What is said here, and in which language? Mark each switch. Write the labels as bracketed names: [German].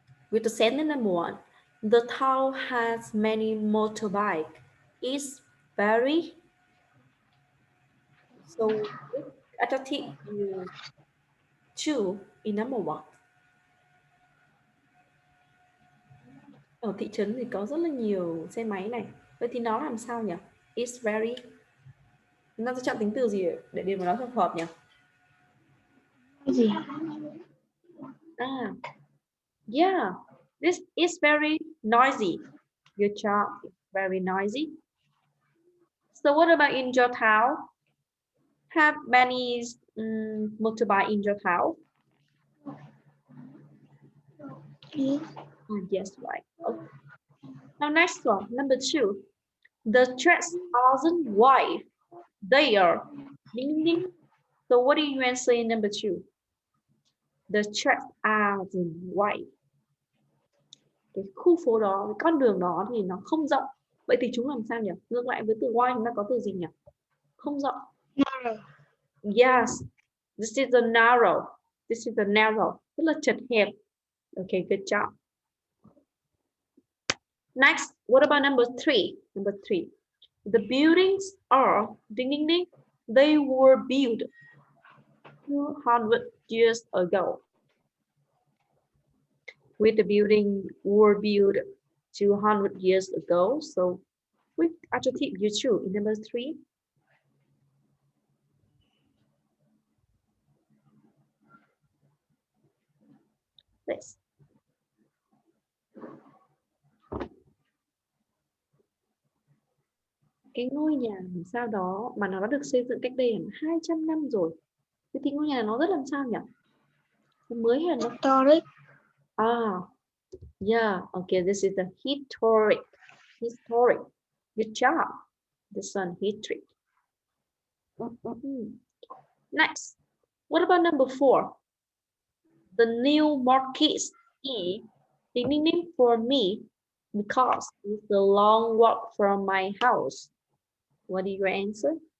[English] With the sentence number 1, the town has many motorbikes. It's very. So which adjective you choose in number 1? [Vietnamese] Ở thị trấn thì có rất là nhiều xe máy này. Vậy thì nó làm sao nhỉ? [English] It's very. [Vietnamese] Nó sẽ chọn tính từ gì để điền vào nó cho phù hợp nhỉ? Gì? [English] Yeah, this is very noisy. Good job. It's very noisy. So what about in your town? Have many motorbike in your town? Yes. Yes, right. Okay. Now next one, number 2. The tracks aren't wide. They are. Ding, ding. So what do you answer in number 2? The tracks aren't wide. [Vietnamese] Cái khu phố đó, cái con đường đó thì nó không rộng. Vậy thì chúng làm sao nhỉ? Ngược lại với từ wide chúng ta có từ gì nhỉ? Không rộng. [English] Narrow. Yes, this is a narrow. This is a narrow. [Vietnamese] Rất là chật hẹp. [English] Okay, good job. Next, what about number 3? Number 3. The buildings are, ding, ding, ding, they were built 200 years ago. With the building were built 200 years ago. So which adjective you choose in number 3? This. [Vietnamese] Cái ngôi nhà làm sao đó mà nó đã được xây dựng cách đây 200 năm rồi. Thế thì ngôi nhà nó rất làm sao nhỉ? Mới hay là nó [English] Historic. Yeah, okay, this is the historic. Good job. This one, historic. Next, what about number 4? The new market is ding for me because it's a long walk from my house. What is your answer?